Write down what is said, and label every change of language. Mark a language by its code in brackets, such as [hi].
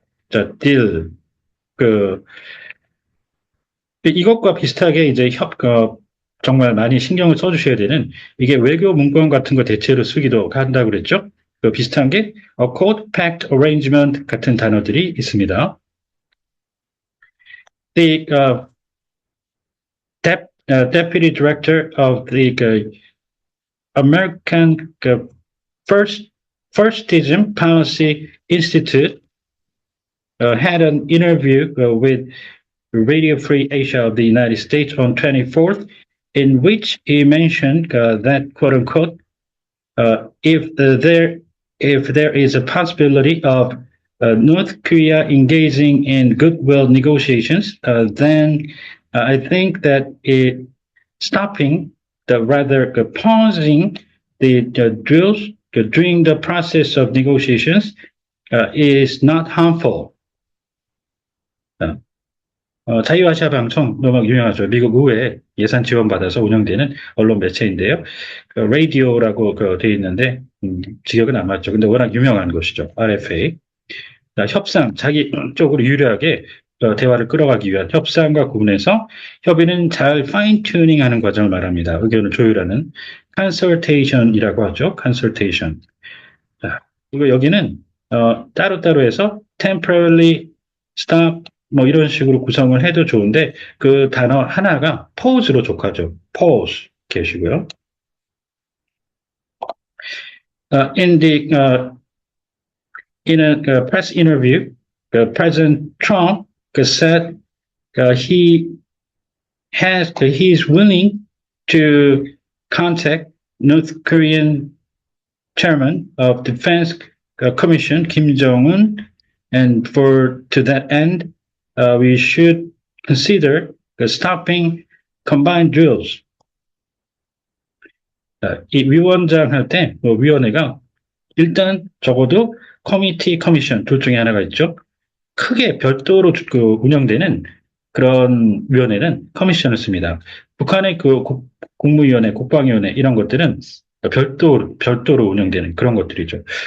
[ko] 자, 딜, 그, 이것과 비슷하게 이제 정말 많이 신경을 써주셔야 되는 이게 외교 문건 같은 거 대체로 쓰기도 한다고 그랬죠? 그 비슷한 게 [en] code pact arrangement [ko] 같은 단어들이 있습니다. [en] The deputy director of the American Firstism Policy Institute had an interview with Radio Free Asia of the United States on 24th, in which he mentioned that, quote unquote, if there is a possibility of North Korea engaging in goodwill negotiations, then I think that stopping, rather pausing the drills during the process of negotiations is not harmful. [ko] 자유아시아 방송 너무 유명하죠. 미국 의회 예산 지원받아서 운영되는 언론 매체인데요. 라디오라고 되어 있는데 직역은 안 맞죠. 근데 워낙 유명한 것이죠. [en] RFA. [ko] 협상, 자기 쪽으로 유리하게 대화를 끌어가기 위한 협상과 구분해서 협의는 잘 파인 튜닝하는 과정을 말합니다. 의견을 조율하는 consultation이라고 하죠. [en] consultation. [ko] 자, 이거 여기는 따로따로 해서 [en] temporarily stop [ko] 뭐 이런 식으로 구성을 해도 좋은데 그 단어 하나가 pause로 족하죠. pause 계시고요. [en] In a press interview, President Trump said he is willing to contact North Korean Chairman of Defense Commission Kim Jong-un, and to that end, we should consider stopping combined drills. [ko] 이 위원장 할 때 위원회가 일단 적어도 커미티, 커미션 둘 중에 하나가 있죠. 크게 별도로 운영되는 그런 위원회는 커미션을 씁니다. 북한의 국무위원회, 국방위원회 이런 것들은 별도로 운영되는 그런 것들이죠.